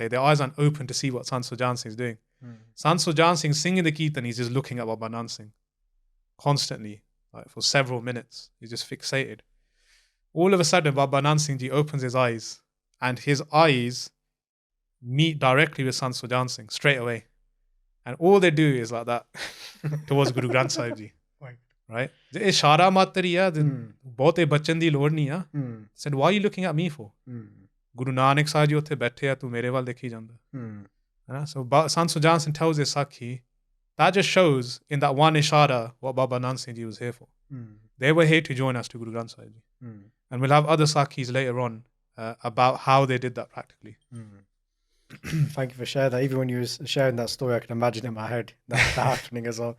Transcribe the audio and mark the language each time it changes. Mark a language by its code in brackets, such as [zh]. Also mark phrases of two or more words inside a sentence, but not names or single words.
[en] Their eyes aren't open to see what Sant Sujaan Singh is doing. Sant Sujaan Singh singing the Kirtan, he's just looking at Baba Nand Singh constantly, like for several minutes. He's just fixated. All of a sudden, Baba Nand Singh Ji opens his eyes, and his eyes meet directly with Sant Sujaan Singh straight away. And all they do is like that towards Guru Granth Sahib Ji. Right? [pa] ਇਸ਼ਾਰਾ ਮਾਤਰੀ ਹੈ, ਬਹੁਤੇ ਬਚਨ ਦੀ ਲੋੜ ਨਹੀਂ ਹੈ. [en] Said, why are you looking at me for? [pa] ਗੁਰੂ ਨਾਨਕ ਸਾਹਿਬ ਜੀ ਉੱਥੇ ਬੈਠੇ ਹੈ, ਤੂੰ ਮੇਰੇ ਵੱਲ ਦੇਖੀ ਜਾਂਦਾ. [en] So Sant Sujaan Singh tells his Sakhi, that just shows in that one ishara what Baba Nand Singh Ji was here for. They were here to join us to Guru Granth Sahib Ji. And we'll have other Sakhis later on about how they did that practically. Thank you for sharing that. Even when you were sharing that story, I can imagine in my head that happening as well.